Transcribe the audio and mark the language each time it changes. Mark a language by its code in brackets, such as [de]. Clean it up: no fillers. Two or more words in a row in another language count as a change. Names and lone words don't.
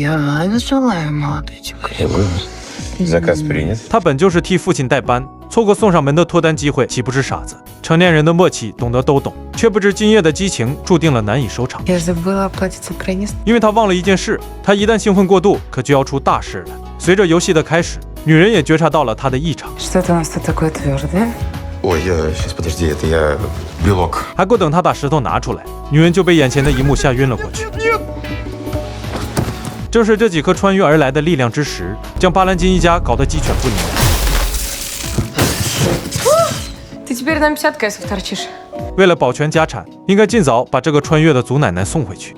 [zh] 他本就是替父亲代班，错过送上门的脱单机会，岂不是傻子？成年人的默契，懂得都懂，却不知今夜的激情注定了难以收场。因为他忘了一件事，他一旦兴奋过度，可就要出大事了。随着游戏的开始，女人也觉察到了他的异常。 [ru] Ой, сейчас подожди, это я белок. [zh] 还不等他把石头拿出来，女人就被眼前的一幕吓晕了过去。正是这几颗穿越而来的力量之石，将巴兰金一家搞得鸡犬不宁。为了保全家产，应该尽早把这个穿越的祖奶奶送回去。